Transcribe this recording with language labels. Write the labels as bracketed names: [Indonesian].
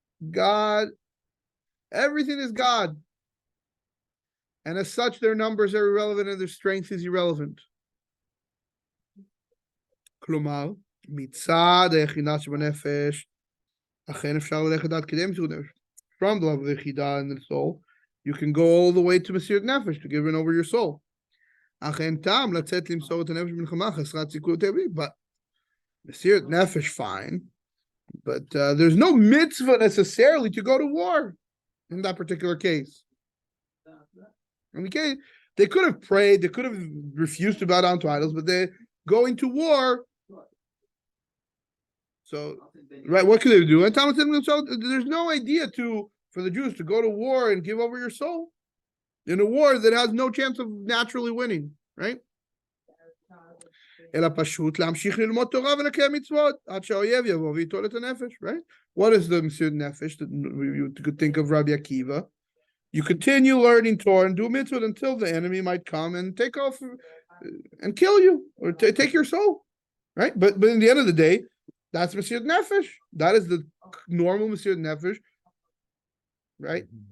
[English] God, everything is God. And as such, their numbers are irrelevant and their strength is irrelevant. [Hebrew] כלומר, מצד היחידה שבנפש, אכן אפשר ללכת עד כדי מסירות נפש. [English] From the level of the יחידה in the soul, you can go all the way to Mesirat Nefesh, to give it over your soul. [Hebrew] אך אין טעם לצאת למסור את הנפש במלחמה חסרת סיכוי טבעי. [English] But mesirat nefesh, fine. But there's no mitzvah necessarily to go to war in that particular case. Okay, they could have prayed, they could have refused to bow down to idols, but they're going to war. So, right, what could they do? And Talmud said themselves, there's no idea for the Jews to go to war and give over your soul in a war that has no chance of naturally winning, right? [Hebrew] אלא פשוט להמשיך ללמוד תורה ולקיים מצוות עד שהאויב יבוא וייטול את הנפש, right? [English] What is the mesirat nefesh that you could think of Rabbi Akiva? You continue learning Torah and do mitzvot until the enemy might come and take off and kill you or take your soul, right? But in the end of the day, that's mesirat nefesh. That is the normal mesirat nefesh, right?